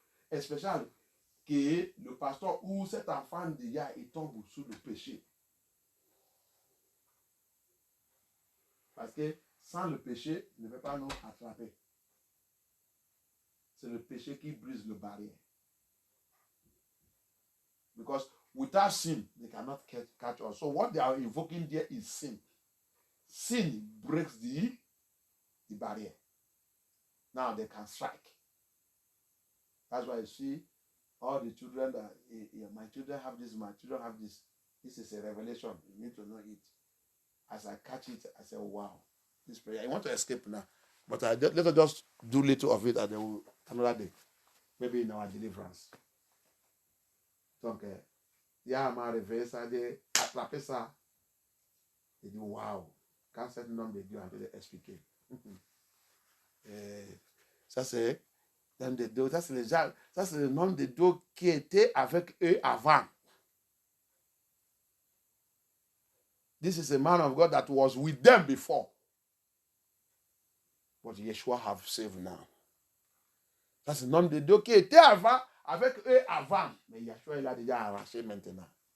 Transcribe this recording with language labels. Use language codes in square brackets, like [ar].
[fr] Especially que le pasteur ou cet enfant de Yah il tombe sous le péché. Parce que sans le péché, il ne peut pas nous attraper. C'est le péché qui brise le barrière. [en] Because without sin, they cannot catch us. So what they are invoking there is sin. Sin breaks the barrier. Now they can strike. That's why you see all the children that my children have this, my children have this. This is a revelation. You need to know it. As I catch it, I say, wow, this prayer. I want to escape now. But let us just do little of it and then we'll, another day. Maybe in our deliverance. [fr] Donc, Yah m'a réveillé, ça a dit, attraper ça. Il dit, waouh, quand cet homme de Dieu a été expliqué. Ça, c'est l'homme de Dieu. Ça, c'est le nom de Dieu qui était avec eux avant. [en] This is a man of God that was with them before. But Yeshua have saved now. [fr] Ça, c'est le nom de Dieu qui était avant. Avec eux avant, mais Yeshua il a déjà arraché maintenant.